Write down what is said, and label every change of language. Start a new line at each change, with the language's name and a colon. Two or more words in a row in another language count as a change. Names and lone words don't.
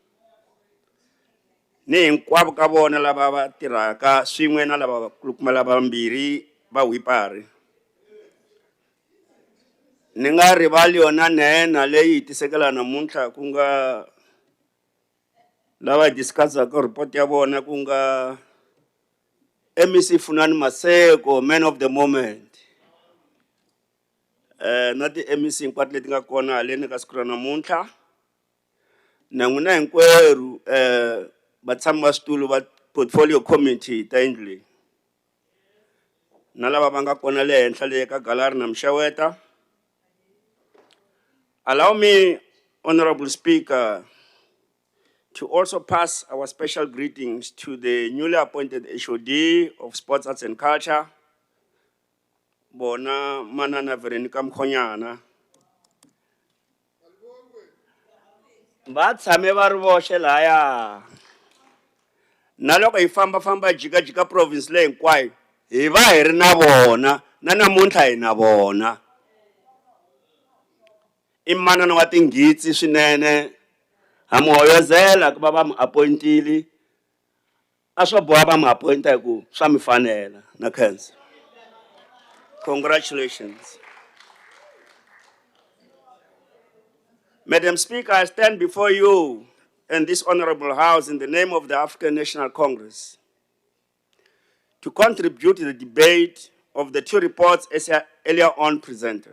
Tsonga: Ni hinkwavo ka vona lava va tirhaka swin'we na lava kulukumela vambirhi va Wipari. Ni nga rivali yona nena leyi tisekela namuntlha ku nga lava discussaka report ya vona ku nga MEC Funani Maseko,
English: man of the moment.
Tsonga: Na ti MEC hinkwato leti nga kona haleni ka siku ra namuntlha. Na n'wina hinkwerhu vatshami va switulu va
English: portfolio committee
Tsonga: ta yindlu leyi. Na lava va nga kona le henhla le ka gallery na mixaweta.
English: Allow me, Honorable Speaker, to also pass our special greetings to the newly appointed HOD of Sports, Arts and Culture,
Tsonga: Bona Manana Veronica Mkhonyana. Vatshame va ri voxe laya. Na loko hi famba jika province leyi hinkwayo, hi va hi ri na vona, na namuntlha hi na vona. I manana wa tinghitsi swinene, hamuhoyozela ku va va mi appointile a swo boha va mi appointa hi ku swa mi fanela na khensa.
English: Congratulations. Madam Speaker, I stand before you and this honorable house in the name of the African National Congress to contribute to the debate of the two reports as earlier on presented.